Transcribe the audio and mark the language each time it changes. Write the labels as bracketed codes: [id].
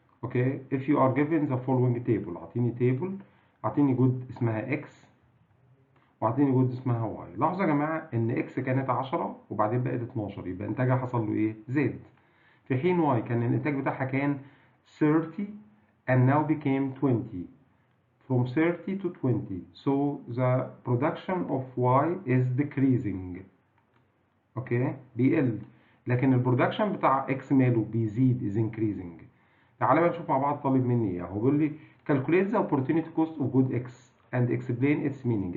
[en] Okay, if you are given the following table. [ar] اعطيني جود اسمها X وعطيني جود اسمها واي. لاحظوا يا جماعه ان اكس كانت 10 وبعدين بقت 12، يبقى انتاجها حصل له ايه؟ زاد. في حين واي كان الانتاج بتاعها كان 30 [en] and now became 20. From 30 to 20. So the production of Y is decreasing. [ar] اوكي، بيقل. لكن البرودكشن بتاع اكس ماله؟ بيزيد، [en] is increasing. [ar] تعالى بقى نشوف مع بعض طالب مني ايه. هو بيقول لي [en] calculate the opportunity cost of good X and explain its meaning.